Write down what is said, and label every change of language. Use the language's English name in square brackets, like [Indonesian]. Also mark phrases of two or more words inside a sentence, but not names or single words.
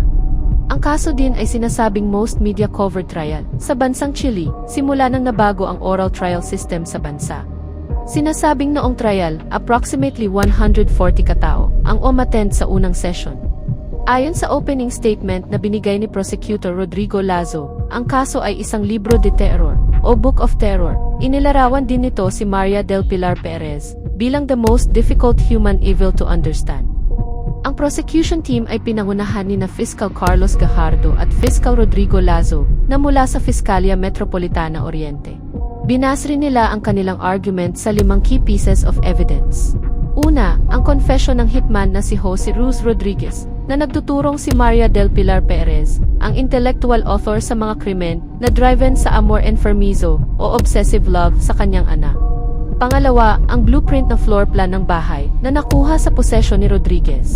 [Filipino] Ang kaso din ay sinasabing [English] most media-covered trial [Filipino] sa bansang Chile, simula nang nabago ang [English] oral trial system [Filipino] sa bansa. Sinasabing noong trial, approximately 140 katao ang umattend sa unang session. Ayon sa [English] opening statement [Filipino] na binigay ni Prosecutor Rodrigo Lazo, ang kaso ay isang [Spanish] libro de terror [Filipino] o [English] Book of Terror. [Filipino] Inilarawan din nito si Maria del Pilar Perez bilang [English] the most difficult human evil to understand. [Filipino] Ang prosecution team ay pinangunahan ni na Fiscal Carlos Gajardo at Fiscal Rodrigo Lazo na mula sa Fiskalya Metropolitana Oriente. Binasri nila ang kanilang argument sa 5 [English] key pieces of evidence. [Filipino] Una, ang confession ng hitman na si Jose Ruz Rodriguez na nagtuturong si Maria del Pilar Perez, ang [English] intellectual author [Filipino] sa mga krimen na driven sa [Spanish] amor enfermizo [Filipino] o [English] obsessive love [Filipino] sa kanyang anak. Pangalawa, ang blueprint na [English] floor plan [Filipino] ng bahay na nakuha sa posesyon ni Rodriguez.